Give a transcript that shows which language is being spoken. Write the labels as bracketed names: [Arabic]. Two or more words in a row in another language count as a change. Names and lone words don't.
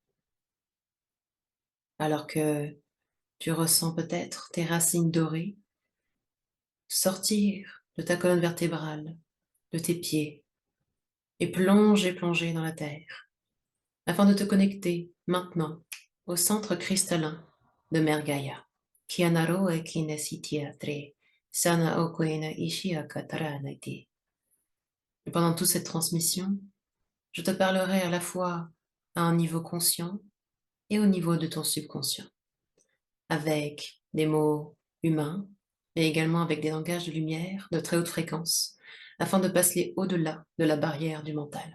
[French] Alors que tu ressens peut-être tes racines dorées sortir de ta colonne vertébrale, de tes pieds, et plonger dans la terre, afin de te connecter maintenant au centre cristallin de Mère Gaïa. Kianaro e kinesitia sana okwena ishia kataranati. Et pendant toute cette transmission, je te parlerai à la fois à un niveau conscient et au niveau de ton subconscient, avec des mots humains, mais également avec des langages de lumière de très haute fréquence, afin de passer au-delà de la barrière du mental.